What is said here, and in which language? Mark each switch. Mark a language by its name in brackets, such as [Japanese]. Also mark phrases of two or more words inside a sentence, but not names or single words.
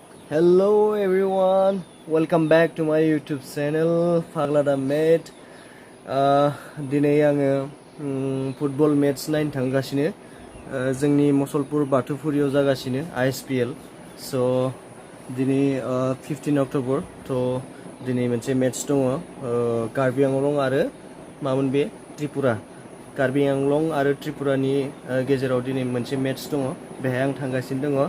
[English] Hello everyone, welcome back to my YouTube channel Faglada Mate. [Bodo] Dinay आङो [English] football match [Bodo] नायनो थांगासिनो जोंनि Mushalpur Bathwophuriyao जागासिनो Ispl. So दिनै 15 October to दिनै मोनसे match दङ Karbi Anglong आरो मामोन बे Tripura. Karbi Anglong आरो Tripuraनि गेजेराव दिनै मोनसे match दङ बेहाय आं थांगासिनो दङ.